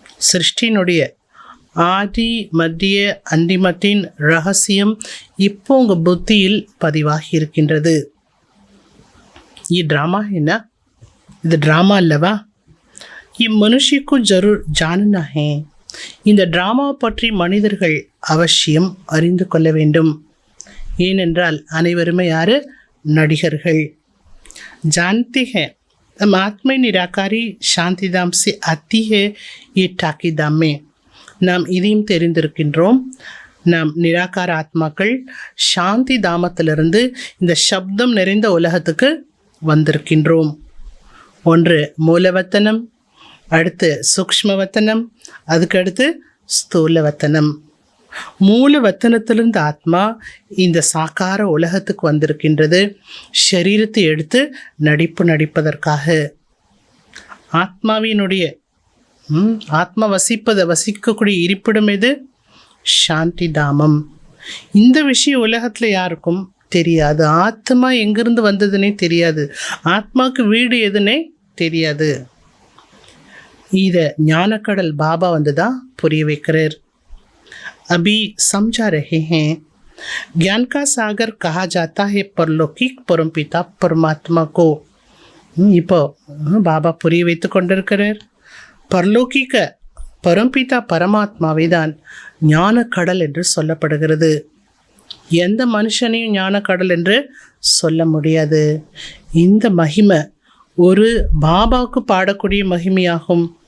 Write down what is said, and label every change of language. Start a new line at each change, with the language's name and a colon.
Tamil: சிருஷ்டினுடைய ஆதி மத்திய அந்திமத்தின் ரகசியம் இப்போ உங்கள் புத்தியில் பதிவாகி இருக்கின்றது. ட்ராமா என்ன? இது ட்ராமா அல்லவா?
Hindi: இம்மனுஷிக்கு ஜரூர் ஜானனா ஹே.
Tamil: இந்த ட்ராமாவை பற்றி மனிதர்கள் அவசியம் அறிந்து கொள்ள வேண்டும். ஏனென்றால் அனைவருமே யார்? நடிகர்கள்.
Hindi: जानते हैं हम आत्मा निराकारी शांतिधाम से आती है ये ठाकीधाम में.
Tamil: நாம் இதையும் தெரிந்திருக்கின்றோம். நாம் நிராகார ஆத்மாக்கள் சாந்தி தாமத்திலிருந்து இந்த சப்தம் நிறைந்த உலகத்துக்கு வந்திருக்கின்றோம். ஒன்று மூலவத்தனம், அடுத்து சூக்ஷ்மவத்தனம், அதுக்கடுத்து ஸ்தூலவத்தனம். மூலவத்தனத்திலிருந்து ஆத்மா இந்த சாக்கார உலகத்துக்கு வந்திருக்கின்றது, சரீரத்தை எடுத்து நடிப்பதற்காக. ஆத்மாவினுடைய ஆத்மா வசிக்கக்கூடிய இருப்பிடம் எது? சாந்தி தாமம். இந்த விஷயம் உலகத்தில் யாருக்கும் தெரியாது. ஆத்மா எங்கிருந்து வந்ததுன்னே தெரியாது, ஆத்மாவுக்கு வீடு எதுன்னே தெரியாது. இதை ஞானக்கடல் பாபா வந்து தான் புரிய வைக்கிறார்.
Hindi: अभी समझा रहे हैं ज्ञान का सागर कहा जाता है परलौकिक परमपिता परमात्मा को.
Tamil: இப்போ பாபா புரிய வைத்து கொண்டிருக்கிறார். பரலோகிக்க பரம்பிதா பரமாத்மாவை தான் ஞான கடல் என்று சொல்லப்படுகிறது. எந்த மனுஷனையும் ஞான கடல் என்று சொல்ல முடியாது. இந்த மகிமை ஒரு பாபாவுக்கு பாடக்கூடிய மகிமையாகும்.